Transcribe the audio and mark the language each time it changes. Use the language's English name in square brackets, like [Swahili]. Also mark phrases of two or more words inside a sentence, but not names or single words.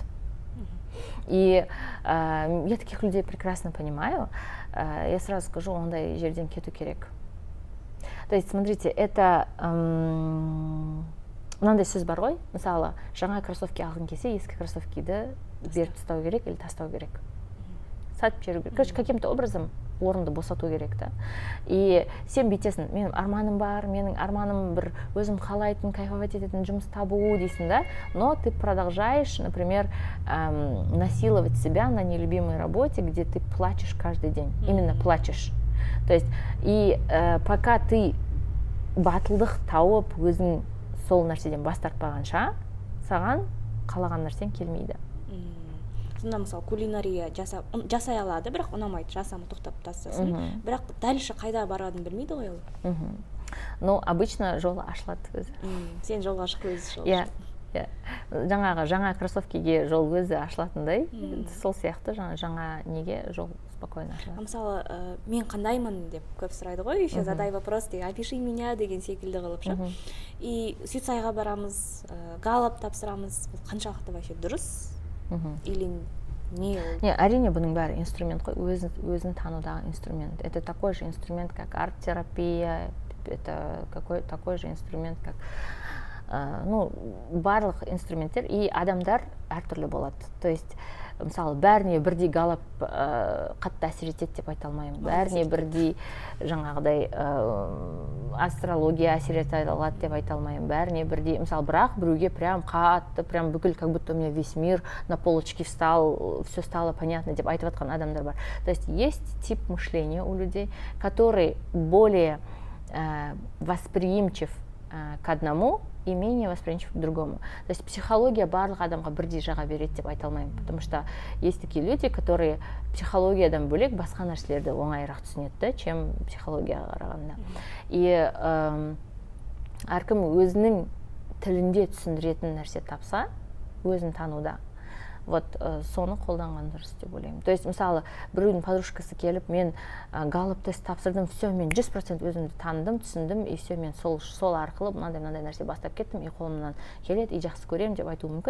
[Russian] И я таких людей прекрасно понимаю. Я сразу скажу, [Kazakh] ондай жерден кету керек. [Russian] То есть, смотрите, [Kazakh] это мынандай сөз бар ғой, мысалы, жаңа кроссовки алғың келсе, ескі кроссовкиді беріп тастау керек или тастау керек. Сатып жіберу керек. Короче, [Russian] каким-то образом [Kazakh] орынды босату керек та. И сен бүйтесің, менің арманым бар, менің арманым бір өзім қалайтын, кайфовать ететін жұмыс табу дейсің да, [Russian] но ты продолжаешь, например, насиловать себя на нелюбимой работе, где ты плачешь каждый день. Именно плачешь. То есть, и пока ты [Kazakh] батылдық тауып өзің сол нәрседен бас тартпағанша, саған қалаған нәрсен келмейді. Сонда мысалы кулинария жасай алады, бірақ ұнамайды, жасамы тоқтап тастасын. Бірақ дальше қайда барадың білмейді ғой ол. [Russian] Но обычно [Kazakh] жолы ашылады өзі. Сен жолға шық, өзі жолға шық. Жаңа кроссовкиге жол өзі ашылатындай, сол сияқты жаңа неге жол спокойно ашылады. Мысалы, мен қандаймын деп көп сұрайды ғой, [Russian] еще задай вопрос, опиши меня [Kazakh] деген секілді қылып ша. И Сюцайға барамыз, галап тапсырамыз, қаншалықты вообще дұрыс? [Russian] Или не? [Kazakh] Не, әрине бұның бәрі инструмент қой, өзін танудағы инструмент. [Russian] Это такой же инструмент, как арт-терапия, это такой же инструмент, как [Kazakh] барлық инструменттер, [Russian] и [Kazakh] адамдар әртүрлі болады. [Russian] То есть, [Kazakh] мысалы, бәріне бірдей галап қатты әсер етеді деп айта алмаймын. Бәріне бірдей жаңағыдай астрология әсер ете алады деп айта алмаймын. Бәріне бірдей, мысалы, бірақ біреуге прям қатты, прям бүкіл, [Russian] как будто у меня весь мир на полочке встал, все стало понятно [Kazakh] деп айтып жатқан адамдар бар. [Russian] То есть тип мышления у людей, который более восприимчив к одному и менее восприимчив к другому. То есть [Kazakh] психология барлық адамға бірдей жаға береді деп айта алмаймын, [Russian] потому что есть такие люди, которые [Kazakh] психологиядан бөлек басқа нәрселерді оңайырақ түсінеді, [Russian] чем [Kazakh] психологияға қарағанда. И әркім өзінің тілінде түсіндіретін нәрсе тапса, өзін тануда, вот соны қолданған дұрыс деп ойлаймын. [Russian] То есть, [Kazakh] мысалы, біреудің подружкасы келіп, мен галап тест тапсырдым, все, мен 100% өзімді таныдым, түсіндім, [Russian] и все, [Kazakh] мен сол арқылы мынандай нәрсе бастап кеттім, и қолымнан келеді, и жақсы көремін деп айтуы мүмкін.